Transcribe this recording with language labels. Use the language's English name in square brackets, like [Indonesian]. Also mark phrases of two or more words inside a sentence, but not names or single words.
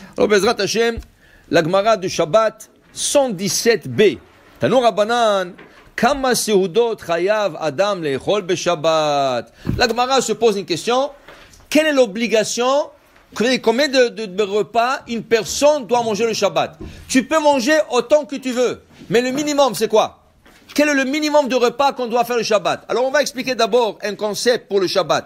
[French] Alors, [Hebrew] בעזרת השם, [French] la Gemara de Shabbat 117b. [Hebrew] תנו רבנן כמה סעודות חייב אדם לאכול בשבת. [French] La Gemara se pose une question. Quelle est l'obligation? Combien de repas une personne doit manger le Shabbat? Tu peux manger autant que tu veux. Mais le minimum, c'est quoi? Quel est le minimum de repas qu'on doit faire le Shabbat? Alors, on va expliquer d'abord un concept pour le Shabbat.